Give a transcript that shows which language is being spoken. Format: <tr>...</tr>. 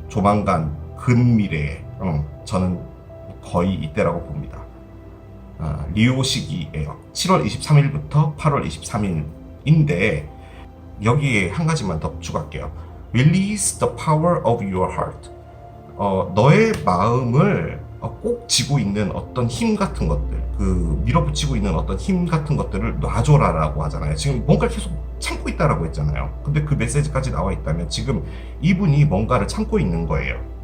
<ko>조만간 근미래에 저는 거의 이때라고 봅니다. 리오 시기예요. 7월 23일부터 8월 23일인데 여기에 한 가지만 더 추가할게요.</ko> <en>Release the power of your heart.</en> <ko>너의 마음을 꼭 쥐고 있는 어떤 힘 같은 것들, 그 밀어붙이고 있는 어떤 힘 같은 것들을 놔줘라라고 하잖아요. 지금 뭔가를 계속 참고 있다라고 했잖아요. 근데 그 메시지까지 나와 있다면 지금 이분이 뭔가를 참고 있는 거예요.</ko>